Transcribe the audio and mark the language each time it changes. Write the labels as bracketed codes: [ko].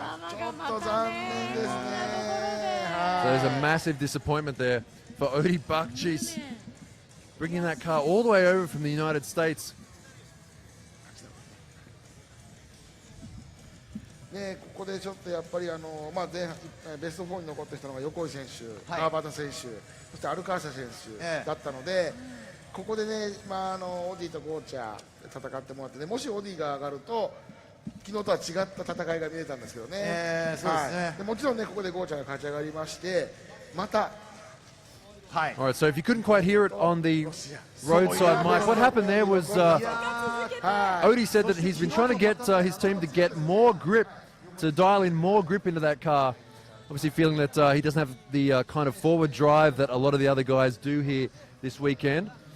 [ja] ちょっと残念ですね。 [en] So there's a massive disappointment there for Odi Bakchis, bringing that car all the way over from the United States. [ja] ね、ここでちょっとやっぱり前半ベスト4に残ってきたのが横井選手、川端選手、そしてアルカーシャ選手だったので、ここでね、オディとゴーチャ戦ってもらってね、もしオディが上がると昨日とは違った戦いが見えたんですけどね。そうですね。でもちろんねここでゴーちゃんが勝ち上がりまして、また [en] All right, so if you couldn't quite hear it on the roadside mic, what happened there was Odie said that he's been trying to get his team to get more grip, to dial in more grip into that car. Obviously feeling that he doesn't have the kind of forward drive that a lot of the other guys do here this weekend.